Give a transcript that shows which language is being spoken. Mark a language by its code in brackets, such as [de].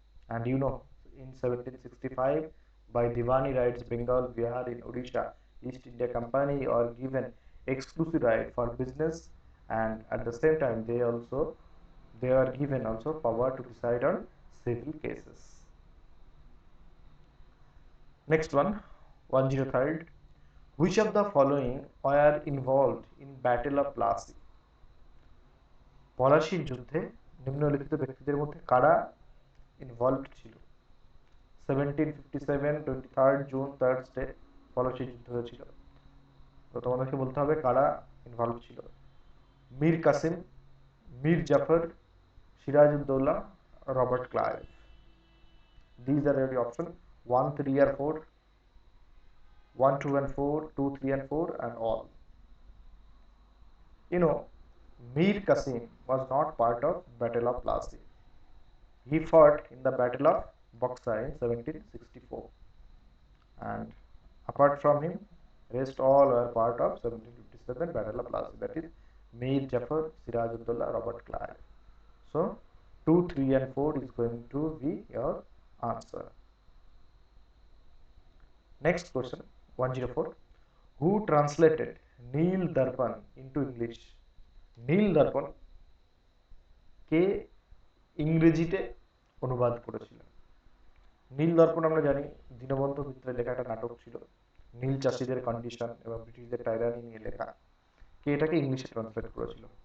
[en] And you know, in 1765, by Diwani rights, Bengal, Bihar, in Odisha, East India Company are given exclusive right for business, and at the same time they are given also power to decide on civil cases. Next one, 103rd. Which of the following were involved in Battle of Plassey? [bn] পলাশীর যুদ্ধে নিম্নলিখিত ব্যক্তিদের মধ্যে কারা involved ছিল? 1757 23rd June Thursday Palashi যুদ্ধ হয়েছিল। তো তোমাদেরকে বলতে হবে কারা ইনভলভ ছিল। Mir Qasim, Mir Zafar, Sirajuddaulah, Robert Clive. [en] These are your option 1, 3 or 4, 1, 2 and 4, 2, 3 and 4, and all. You know, Mir Qasim was not part of Battle of Plassey. He fought in the Battle of Buxar in 1764, and apart from him, rest all were part of 1757 Battle of Plassey, that is Mir Jafar, Sirajuddaulah, Robert Clive. So 2, 3 and 4 is going to be your answer. Next question, 104. Who translated Neel Darpan into English? [bn] নীল দর্পণ কে ইংরেজিতে অনুবাদ করেছিলেন? নীল দর্পণ আমরা জানি দীনবন্ধু মিত্রের লেখা একটা নাটক ছিল, নীল চাষীদের কন্ডিশন এবং ব্রিটিশদের টাইরানি নিয়ে লেখা। কে এটাকে ইংলিশে ট্রান্সলেট করেছিল?